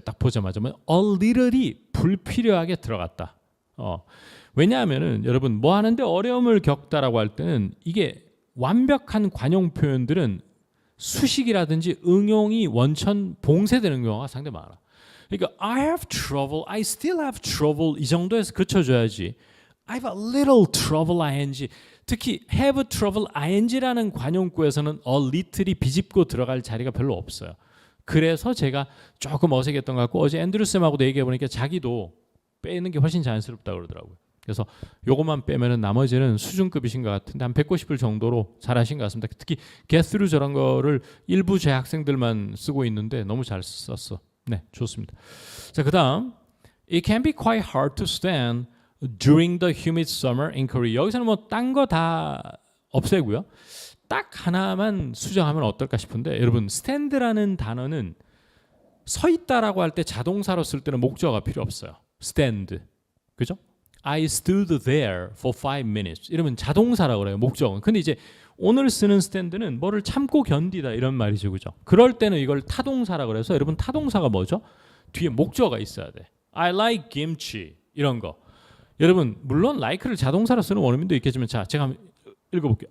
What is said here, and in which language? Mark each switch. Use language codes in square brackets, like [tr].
[ko] 딱 보자마자 a little이 불필요하게 들어갔다. 왜냐하면은 여러분 뭐 하는데 어려움을 겪다라고 할 때는 이게 완벽한 관용 표현들은 수식이라든지 응용이 원천 봉쇄되는 경우가 상당히 많아. 그러니까 [en] I have trouble, I still have trouble [ko] 이 정도에서 그쳐줘야지. [en] I have a little trouble ing. [ko] 특히 have trouble ing라는 관용구에서는 a little이 비집고 들어갈 자리가 별로 없어요. 그래서 제가 조금 어색했던 것 같고 어제 앤드류 쌤하고도 얘기해 보니까 자기도 빼는 게 훨씬 자연스럽다고 그러더라고요. 그래서 요것만 빼면은 나머지는 수준급이신 것 같은데 한 190을 정도로 잘하신 것 같습니다. 특히 get through 저런 거를 일부 재학생들만 쓰고 있는데 너무 잘 썼어. 네, 좋습니다. 자, 그다음 [en] It can be quite hard to stand during the humid summer in Korea. [ko] 여기서는 뭐 딴 거 다 없애고요. 딱 하나만 수정하면 어떨까 싶은데 여러분 stand라는 단어는 서 있다라고 할 때 자동사로 쓸 때는 목적어가 필요 없어요. stand. 그죠? [en] I stood there for 5 minutes. [ko] 이러면 자동사라고 그래요. 목적어는. 근데 이제 오늘 쓰는 stand는 뭐를 참고 견디다 이런 말이죠. 그죠? 그럴 때는 이걸 타동사라고 그래서 여러분 타동사가 뭐죠? 뒤에 목적어가 있어야 돼. [en] I like kimchi. [ko] 이런 거. 여러분 물론 like를 자동사로 쓰는 원어민도 있겠지만 자, 제가 한번 읽어볼게요.